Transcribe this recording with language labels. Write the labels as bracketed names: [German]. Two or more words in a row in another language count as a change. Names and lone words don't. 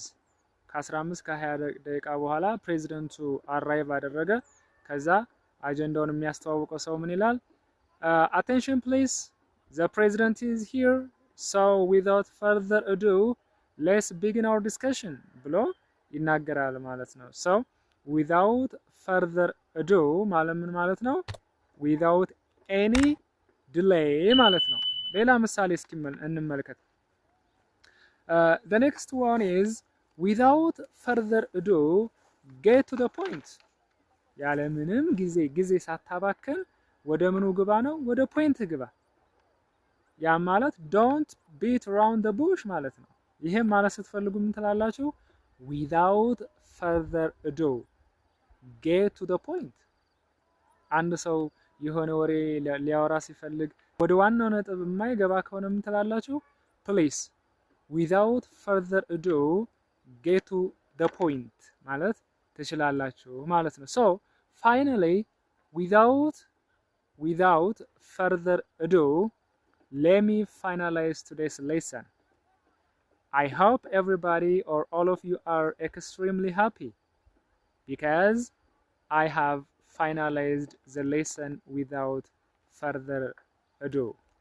[Amharic] ከ15 ከ20 ደቂቃ በኋላ ፕሬዚደንቱ አራይቭ አደረገ። ከዛ አጀንዳውን የሚያስተዋውቀው ሰው ምን ይላል? [English] Attention please, the president is here, so without further ado let's begin our discussion [Amharic] ብሎ ይናገራል ማለት ነው። [English] So without further ado [Amharic] ማለት ምን ማለት ነው? [English] Without any delay [Amharic] ማለት ነው። ሌላ ምሳሌ እስኪ እንመልከት። [English] The next one is without further ado get to the point [Amharic] ያለ ምንም ጊዜ ሳታባክን ወደ ምኑ ግባ ነው? ወደ ፖይንት ግባ። ያ ማለት [English] don't beat around the bush [Amharic] ማለት ነው። ይሄም ማለት ስትፈልጉ ምን ትላላችሁ? [English] without further ado get to the point። [Amharic] አንድ ሰው የሆነ ወሬ ሊያወራ ሲፈልግ ወደ ዋናው ነጥብ የማይገባ ከሆነ ምን ትላላችሁ? [English] please without further ado get to the point [Amharic] ማለት ትችላላችሁ ማለት ነው። [English] so finally without further ado let me finalize today's lesson. I hope everybody or all of you are extremely happy because I have finalized the lesson without further ado.